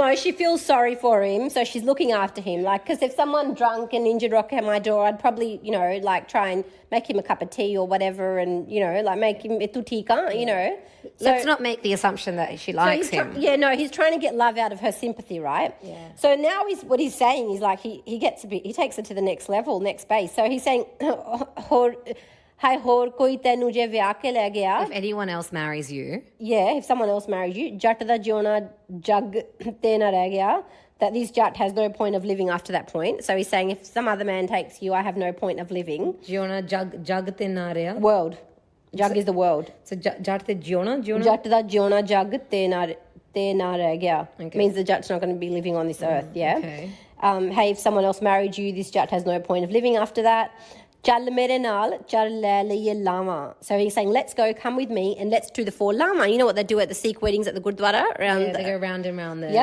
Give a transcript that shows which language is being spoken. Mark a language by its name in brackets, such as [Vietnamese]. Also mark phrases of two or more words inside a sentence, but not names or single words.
[English] No, she feels sorry for him, so she's looking after him. Like, because if someone drunk and injured rock at my door, I'd probably, like try and make him a cup of tea or whatever, and like make him etu tika, Let's not make the assumption that she likes him. He's trying to get love out of her sympathy, right? Yeah. So now what he's saying is like he takes it to the next level, next base. So he's saying, [Punjabi] "ਹੈ ਹੋਰ ਕੋਈ ਤੈਨੂੰ ਜੇ ਵਿਆਹ ਕੇ ਲੈ ਗਿਆ." [English] If anyone else marries you, Yeah, if someone else marries you, [Punjabi] ਜੱਟ ਦਾ ਜਿਓਣਾ ਜੱਗ ਤੇ ਨਾ ਰਹਿ ਗਿਆ. [English] That this jat has no point of living after that point. So he's saying if some other man takes you, I have no point of living. [Punjabi] ਜਿਓਣਾ ਜੱਗ ਤੇ ਨਾ ਰਿਹਾ. [English] World. Jug is the world. [Punjabi] So ਜੱਟ ਤੇ ਜਿਓਣਾ? ਜੱਟ ਦਾ ਜਿਓਣਾ ਜੱਗ ਤੇ ਨਾ ਰਹਿ ਗਿਆ. [English] Okay. Means the jat's not going to be living on this earth, yeah? Okay. Hey, if someone else married you, this jat has no point of living after that. [Punjabi] ਚੱਲ ਮੇਰੇ ਨਾਲ, ਚੱਲ ਲੈ ਲਈਏ ਲਾਵਾਂ. [English] So he's saying, let's go, come with me, and let's do the 4 lama. You know what they do at the Sikh weddings at the Gurdwara? They go round and round the